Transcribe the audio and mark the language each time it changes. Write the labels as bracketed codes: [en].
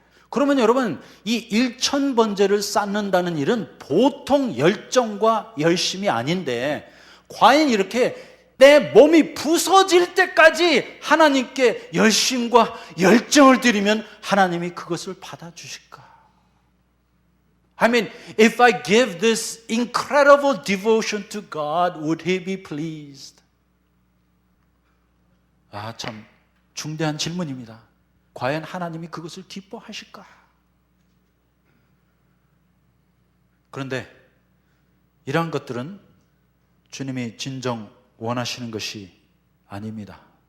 [ko] 그러면 여러분 이 1,000번제를 쌓는다는 일은 보통 열정과 열심이 아닌데 과연 이렇게 내 몸이 부서질 때까지 하나님께 열심과 열정을 드리면 하나님이 그것을 받아주실까? [en] I mean, if I give this incredible devotion to God, would He be pleased? [ko] 아, 참 중대한 질문입니다. 과연 하나님이 그것을 기뻐하실까? 그런데 이러한 것들은 주님이 진정 원하시는 것이 아닙니다.